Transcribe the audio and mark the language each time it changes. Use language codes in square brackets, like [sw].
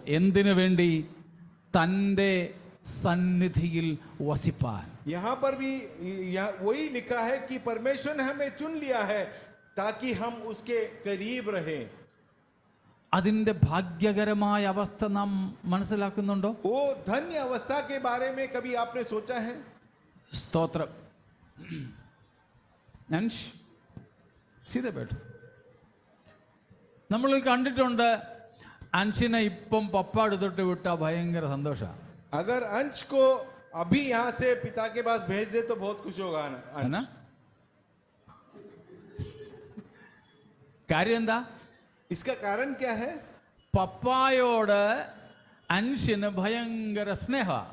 [ml] എന്തിനു വേണ്ടി? തൻ്റെ സന്നിധിയിൽ വസിപ്പാൻ. [hi] यहाँ पर भी वही लिखा है कि परमेश्वर ने हमें चुन लिया है ताकि हम उसके करीब रहे. [ml] അതിന്റെ ഭാഗ്യകരമായ അവസ്ഥ നാം മനസ്സിലാക്കുന്നുണ്ടോ? [hi] वो धन्य अवस्था के बारे में कभी आपने सोचा है? [ml] സ്തോത്രം. സീതപേട്ടു നമ്മൾ കണ്ടിട്ടുണ്ട്. അൻഷിനെ ഇപ്പം പപ്പ എടുത്തിട്ട് വിട്ട ഭയങ്കര സന്തോഷമാണ്. [hi] अगर अंश को अभी यहाँ से पिता के पास भेज दे तो बहुत खुश होगा अंश. [ml] കാര്യം എന്താ? [hi] इसका कारण क्या है? [ml] പപ്പായോട് അൻഷിന് ഭയങ്കര സ്നേഹ.